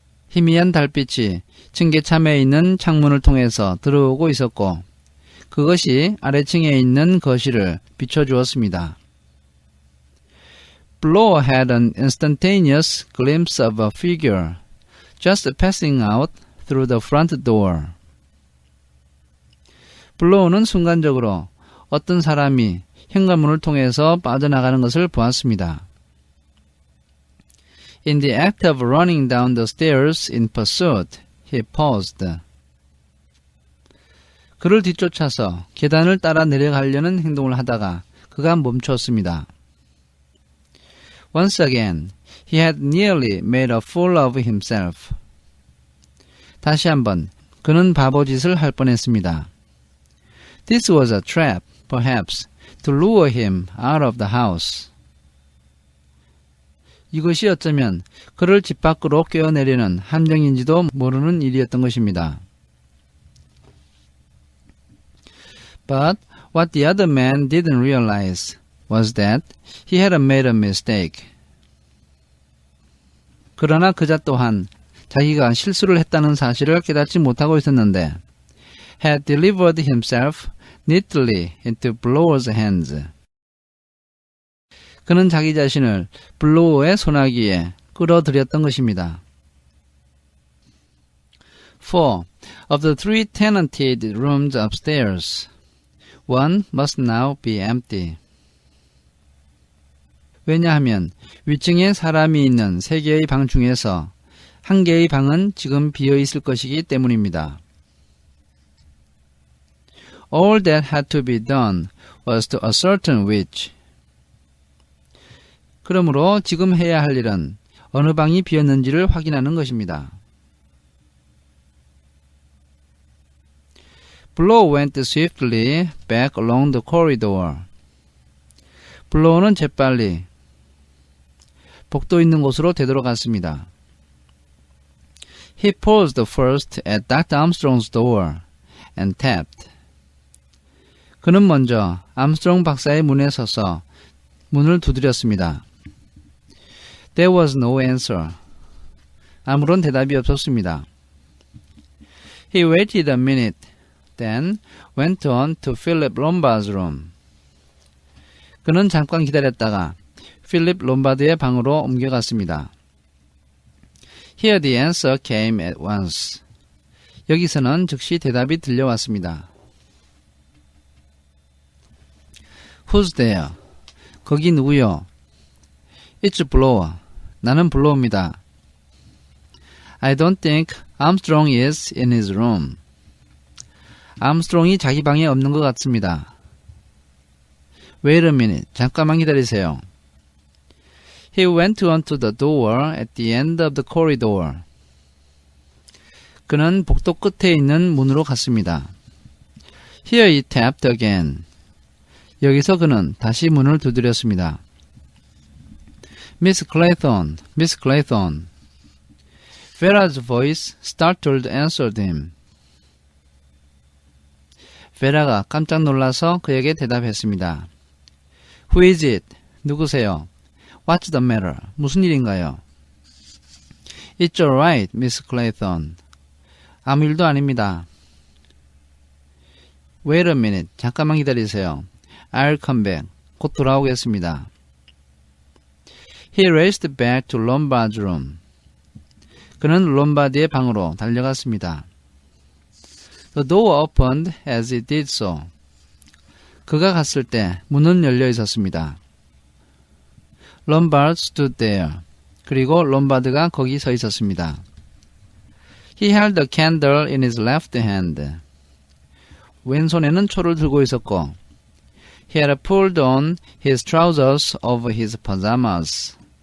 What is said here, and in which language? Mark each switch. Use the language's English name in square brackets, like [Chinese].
[Korean] 희미한 달빛이 층계참에 있는 창문을 통해서 들어오고 있었고, 그것이 아래층에 있는 거실을 비춰주었습니다. [English] Blow had an instantaneous glimpse of a figure just passing out through the front door. [Korean] 블로우는 순간적으로 어떤 사람이 현관문을 통해서 빠져나가는 것을 보았습니다. [English] In the act of running down the stairs in pursuit, he paused. [Korean] 그를 뒤쫓아서 계단을 따라 내려가려는 행동을 하다가 그가 멈췄습니다. [English] Once again, he had nearly made a fool of himself. [Korean] 다시 한번 그는 바보짓을 할 뻔했습니다. [English] This was a trap, perhaps, to lure him out of the house. [Korean] 이것이 어쩌면 그를 집 밖으로 꿰어내려는 함정인지도 모르는 일이었던 것입니다. [English] But what the other man didn't realize was that he had made a mistake. [Korean] 그러나 그자 또한 자기가 실수를 했다는 사실을 깨닫지 못하고 있었는데, [English] had delivered himself neatly into Blower's hands. [Korean] 그는 자기 자신을 블로어의 소나기에 끌어들였던 것입니다. [English] 4. Of the 3 tenanted rooms upstairs, one must now be empty. [Korean] 왜냐하면 위층에 사람이 있는 3개의 방 중에서 1개의 방은 지금 비어 있을 것이기 때문입니다. [English] All that had to be done was to ascertain which. [Korean] 그러므로 지금 해야 할 일은 어느 방이 비었는지를 확인하는 것입니다. [English] Blow went swiftly back along the corridor. [Korean] 블로우는 재빨리 복도 있는 곳으로 되돌아갔습니다. [English] He paused first at Dr. Armstrong's door and tapped. [Korean] 그는 먼저 암스트롱 박사의 문에 서서 문을 두드렸습니다. [English] There was no answer. [Korean] 아무런 대답이 없었습니다. [English] He waited a minute, then went on to Philip Lombard's room. [Korean] 그는 잠깐 기다렸다가 필립 롬바드의 방으로 옮겨갔습니다. [English] Here the answer came at once. [Korean] 여기서는 즉시 대답이 들려왔습니다. [English] Who's there? [Korean] 거기 누구요? [English] It's Blower. [Korean] 나는 블로우입니다. [English] I don't think Armstrong is in his room. [Korean] 암스트롱이 자기 방에 없는 것 같습니다. [English] Wait a minute. [Korean] 잠깐만 기다리세요. [English] He went on to the door at the end of the corridor. [Korean] 그는 복도 끝에 있는 문으로 갔습니다. [English] Here he tapped again. [Korean] 여기서 그는 다시 문을 두드렸습니다. [English] Miss Clayton, Miss Clayton. Vera's voice startled answered him. [Korean] 베라가 깜짝 놀라서 그에게 대답했습니다. [English] Who is it? [Korean] 누구세요? [English] What's the matter? [Korean] 무슨 일인가요? [English] It's alright, Miss Clayton. [Korean] 아무 일도 아닙니다. [English] Wait a minute. [Korean] 잠깐만 기다리세요. [English] I'll come back. [Korean] 곧 돌아오겠습니다. [English] He raced back to Lombard's room. [Korean] 그는 롬바드의 방으로 달려갔습니다. [English] The door opened as he did so. [Korean] 그가 갔을 때 문은 열려 있었습니다. [English] Lombard stood there. [Korean] 그리고 롬바드가 거기 서 있었습니다. [English] He held a candle in his left hand. [Korean] 왼손에는 초를 들고 있었고 [English] He had pulled on his trousers over his pajamas.